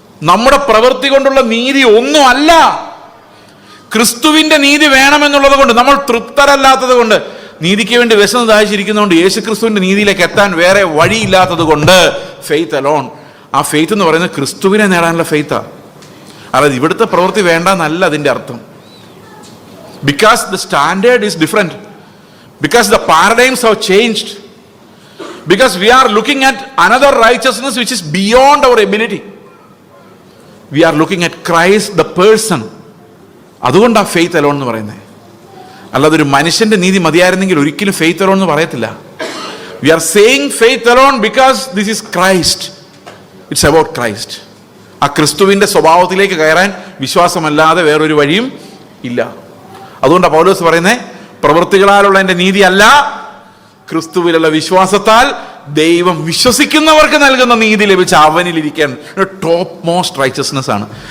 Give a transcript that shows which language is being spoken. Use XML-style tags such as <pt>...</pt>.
<ml>നമ്മുടെ പ്രവൃത്തി കൊണ്ടുള്ള നീതി ഒന്നും അല്ല. ക്രിസ്തുവിന്റെ നീതി വേണമെന്നുള്ളത് കൊണ്ട്, നമ്മൾ തൃപ്തരല്ലാത്തത് കൊണ്ട്, നീതിക്ക് വേണ്ടി വിശന്ന് ദാഹിച്ചിരിക്കുന്നതുകൊണ്ട്, യേശു ക്രിസ്തുവിന്റെ നീതിയിലേക്ക് എത്താൻ വേറെ വഴിയില്ലാത്തത് കൊണ്ട്, ഫെയ്ത്ത് അലോൺ. ആ ഫെയ്ത്ത് എന്ന് പറയുന്നത് ക്രിസ്തുവിനെ നേടാനുള്ള ഫെയ്ത്താണ്. അതായത് ഇവിടുത്തെ പ്രവൃത്തി വേണ്ടെന്നല്ല അതിൻ്റെ അർത്ഥം.</ml> <en>Because the standard is different, because the paradigms have changed, because we are looking at another righteousness which is beyond our ability. We are looking at Christ the person.</en> <ml>അതുകൊണ്ടാണ് ഫെയ്ത്ത് അലോൺ എന്ന് പറയുന്നത്. അല്ലാതെ ഒരു മനുഷ്യന്റെ നീതി മതിയായിരുന്നെങ്കിൽ ഒരിക്കലും faith alone എന്ന് പറയത്തില്ല.</ml> <en>We are saying faith alone because this is Christ. It's about Christ.</en> <ml>ആ ക്രിസ്തുവിന്റെ സ്വഭാവത്തിലേക്ക് കയറാൻ വിശ്വാസമല്ലാതെ വേറൊരു വഴിയും ഇല്ല. അതുകൊണ്ടാണ് പൗലോസ് പറയുന്നത്, പ്രവൃത്തികളാലുള്ള എൻ്റെ നീതി അല്ല, ക്രിസ്തുവിലുള്ള വിശ്വാസത്താൽ ദൈവം വിശ്വസിക്കുന്നവർക്ക് നൽകുന്ന നീതി ലഭിച്ച അവനിലിരിക്കാൻ ടോപ്പ് മോസ്റ്റ് റൈച്ചസ്നെസ് ആണ്.</ml>